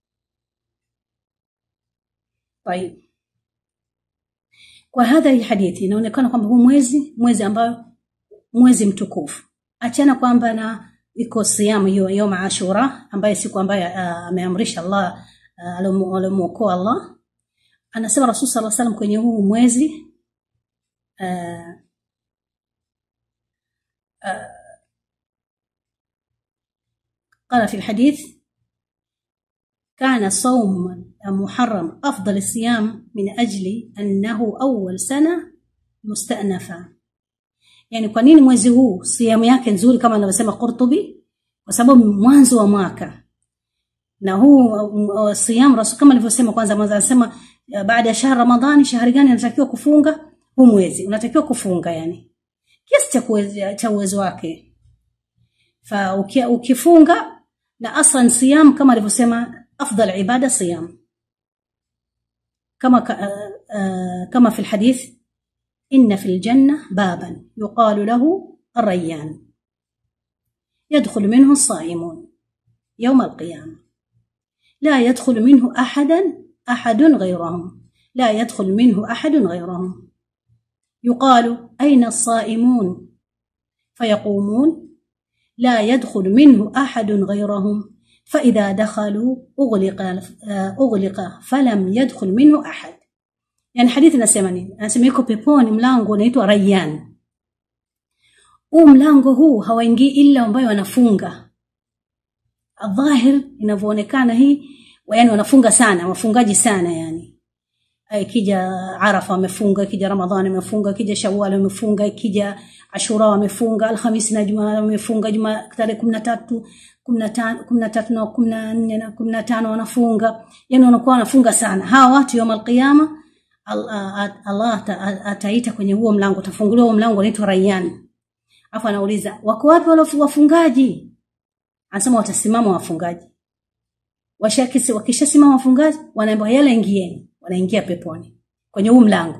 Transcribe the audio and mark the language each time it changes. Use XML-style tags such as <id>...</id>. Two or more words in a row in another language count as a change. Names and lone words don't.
<sw>طيب, kwa hadha hii hadithi inaonekana kwamba huu mwezi ambao mwezi mtukufu, achana kwamba na iko siyamu hiyo yom Ashura, ambaye siku ambaye ameamrisha Allah, alimuokoa Allah. Anasema Rasul</sw> <ar>صلى الله عليه وسلم</ar> <sw>kwenye huu mwezi</sw> <ar>قال في الحديث كان صوم محرم أفضل الصيام من أجل أنه أول سنة مستأنفة.</ar> <sw>يعني kwa nini mwezi huu siyamu yake nzuri kama anavyosema Qurtubi? Kwa sababu mwanzo wa mwaka, na huu siyamu Rasul kama alivyosema, kwanza anasema baada ya shahr Ramadhani, shahri gani anatakiwa kufunga? Huu mwezi unatakiwa kufunga, yani kiasi cha uwezo wake. Fa ukifunga, na aslan siyam kama alivyosema</sw> <ar>أفضل عبادة صيام,</ar> <sw>kama</sw> <ar>في الحديث إن في الجنة بابا يقال له الريان يدخل منه الصائمون يوم القيامة لا يدخل منه أحد غيرهم، لا يدخل منه أحد غيرهم. يقال أين الصائمون؟ فيقومون لا يدخل منه أحد غيرهم، فإذا دخلوا أغلق فلم يدخل منه أحد. يعني حديث</ar> <sw>nasema yuko peponi mlango unaitwa Rayyan. Mlango huu hawaingii ila ambao wanafunga. Adhahir inavyoonekana hii, yani wanafunga sana, wafungaji sana yani. Ikija Arafa wamefunga, ikija Ramadhani wamefunga, ikija Shawwal wamefunga, ikija Ashura wamefunga, Alhamisi na Jumaa wamefunga, Jumaa tarehe 13 na 14 na 15 wanafunga. Yani wanakuwa wanafunga sana. Hawa watu</sw> <ar>يوم القيامة</ar> <sw>Allah ataita kwenye huo mlango, utafunguliwa huo mlango unaitwa Rayyan. Afa anauliza wako wapi wale wafungaji? Anasema watasimama wafungaji. Wakishasimama wafungaji, wanaambiwa yala ingieni, wanaingia peponi kwenye huo mlango.</sw>